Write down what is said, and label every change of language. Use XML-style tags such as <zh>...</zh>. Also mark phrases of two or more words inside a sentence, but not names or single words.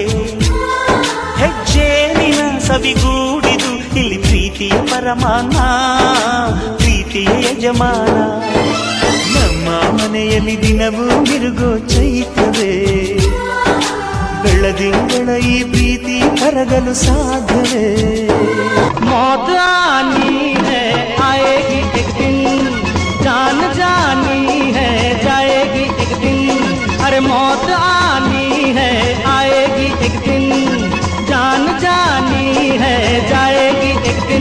<kn>ಹೆಜ್ಜೇನಿನ ಸವಿಗೂಡಿದು ಇಲ್ಲಿ ಪ್ರೀತಿಯ ಪರಮಾನ, ಪ್ರೀತಿಯ ಯಜಮಾನ. ನಮ್ಮ ಮನೆಯಲ್ಲಿ ದಿನವೂ ಮಿರುಗೋ ಚೈತ್ರವೇ, ಬೆಳದಿಂಗಳ ಈ ಪ್ರೀತಿ ಕರಗಲು ಸಾಧ್ಯವೇ?</kn> <hi>मौत आनी है आएगी एक दिन, जान जानी है जाएगी एक दिन. अरे मौत आनी है आएगी एक दिन, जान जानी है जाएगी एक दिन.</hi>